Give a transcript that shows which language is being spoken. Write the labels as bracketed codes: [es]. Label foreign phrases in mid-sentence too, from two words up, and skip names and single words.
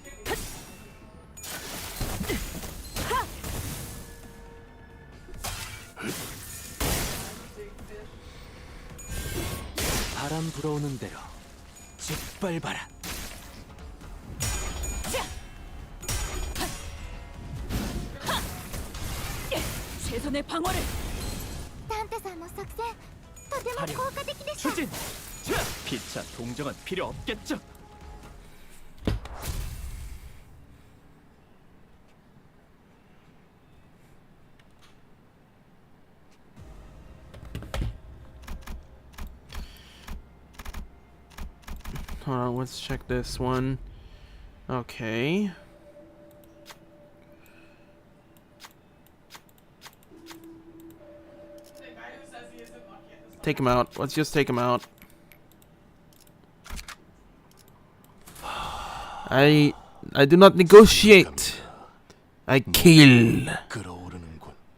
[ko] 바람 불어오는 대로 짓밟아라. 최선의 방어를. [ja] ダンテさんの作戦とても効果的でした。 [ko] 추진. 피차 동정은 필요 없겠죠. [en] Hold on, let's check this one. Okay. The guy who says he isn't lucky at this Take him out. Let's just take him out. I do not negotiate. I kill. [ko] 끌어오르는군.